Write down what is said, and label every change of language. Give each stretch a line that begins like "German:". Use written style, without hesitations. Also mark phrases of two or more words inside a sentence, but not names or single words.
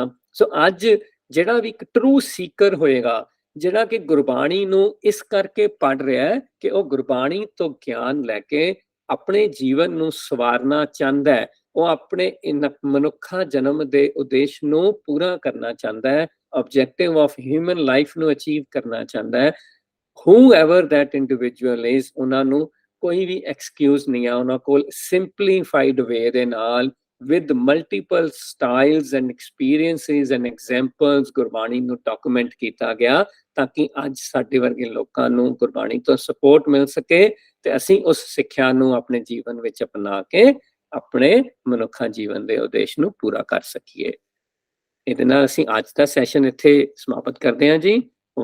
Punjabi: ਸੋ ਅੱਜ ਜਿਹੜਾ ਵੀ ਇੱਕ
English: true seeker
Punjabi: ਹੋਏਗਾ, ਜਿਹੜਾ ਕਿ ਗੁਰਬਾਣੀ ਨੂੰ ਇਸ ਕਰਕੇ ਪੜ੍ਹ ਰਿਹਾ ਹੈ ਕਿ ਉਹ ਗੁਰਬਾਣੀ ਤੋਂ ਗਿਆਨ ਲੈ ਕੇ ਆਪਣੇ ਜੀਵਨ ਨੂੰ ਸਵਾਰਨਾ ਚਾਹੁੰਦਾ ਹੈ, ਉਹ ਆਪਣੇ ਮਨੁੱਖਾ ਜਨਮ ਦੇ ਉਦੇਸ਼ ਨੂੰ ਪੂਰਾ ਕਰਨਾ ਚਾਹੁੰਦਾ ਹੈ,
English: objective of human life
Punjabi: ਨੂੰ ਅਚੀਵ ਕਰਨਾ ਚਾਹੁੰਦਾ ਹੈ।
English: whoever that individual is,
Punjabi: ਉਹਨਾਂ ਨੂੰ ਕੋਈ ਵੀ ਐਕਸਕਿਊਜ਼ ਨਹੀਂ ਆ, ਉਹਨਾਂ ਕੋਲ
English: simplified way
Punjabi: ਦੇ ਨਾਲ
English: with multiple styles and experiences and examples
Punjabi: ਗੁਰਬਾਣੀ ਨੂੰ ਡਾਕੂਮੈਂਟ ਕੀਤਾ ਗਿਆ, ਤਾਂ ਕਿ ਅੱਜ ਸਾਡੇ ਵਰਗੇ ਲੋਕਾਂ ਨੂੰ ਗੁਰਬਾਣੀ ਤੋਂ ਸਪੋਰਟ ਮਿਲ ਸਕੇ ਤੇ ਅਸੀਂ ਉਸ ਸਿੱਖਿਆ ਨੂੰ ਆਪਣੇ ਜੀਵਨ ਵਿੱਚ ਅਪਣਾ ਕੇ ਆਪਣੇ ਮਨੁੱਖਾ ਜੀਵਨ ਦੇ ਉਦੇਸ਼ ਨੂੰ ਪੂਰਾ ਕਰ ਸਕੀਏ। ਇਹਦੇ ਨਾਲ ਅਸੀਂ ਅੱਜ ਦਾ ਸੈਸ਼ਨ ਇੱਥੇ ਸਮਾਪਤ ਕਰਦੇ ਹਾਂ ਜੀ।